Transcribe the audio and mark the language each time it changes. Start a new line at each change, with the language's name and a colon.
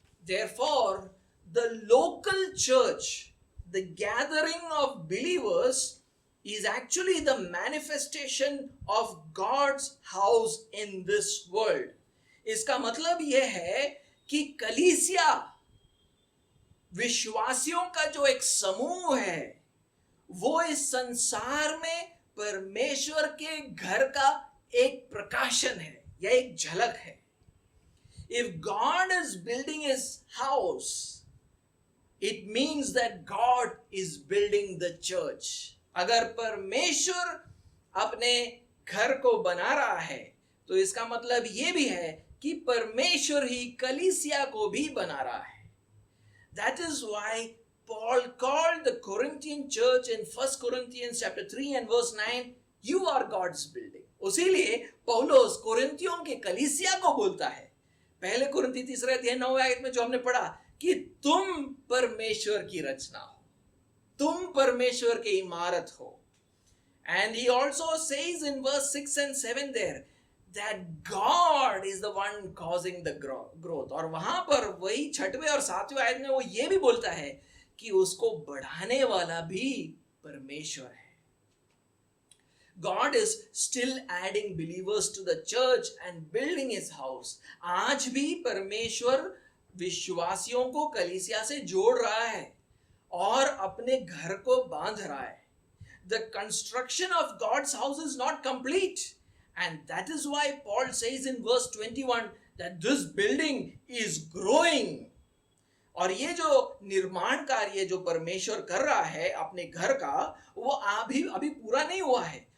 English: Therefore, the local church, the gathering of believers, is actually the manifestation of God's house in this world.
Hindi: इसका मतलब यह है कि कलीसिया विश्वासियों का जो एक समूह है, वो इस संसार में परमेश्वर के घर का एक प्रकाशन है या एक झलक है।
English: If God is building his house, it means that God is building the church.
Hindi: अगर परमेश्वर अपने घर को बना रहा है, तो इसका मतलब ये भी है कि परमेश्वर ही कलीसिया को भी बना रहा है।
English: That is why Paul called the Corinthian church in 1 Corinthians chapter 3 and verse 9, you are God's building.
Hindi: उसीलिए पौलुस कोरिन्थियों के कलीसिया को बोलता है, पहले कुरिन्थी 3 अध्याय 9 आयत में जो हमने पढ़ा, कि तुम परमेश्वर की रचना हो, तुम परमेश्वर की इमारत हो।
English: And he also says in verse 6 and 7 there that God is the one causing the growth.
Hindi: और वहां पर वही 6वें और 7वें आयत में वो ये भी बोलता है कि उसको बढ़ाने वाला भी परमेश्वर है।
English: God is still adding believers to the church and building his house.
Hindi: आज भी परमेश्वर विश्वासियों को कलीसिया से जोड़ रहा है और अपने घर को बांध रहा है।
English: The construction of God's house is not complete, and that is why Paul says in verse 21 that this building is growing.
Hindi: और ये जो निर्माण कार्य जो परमेश्वर कर रहा है अपने घर का, वो अभी पूरा नहीं हुआ है।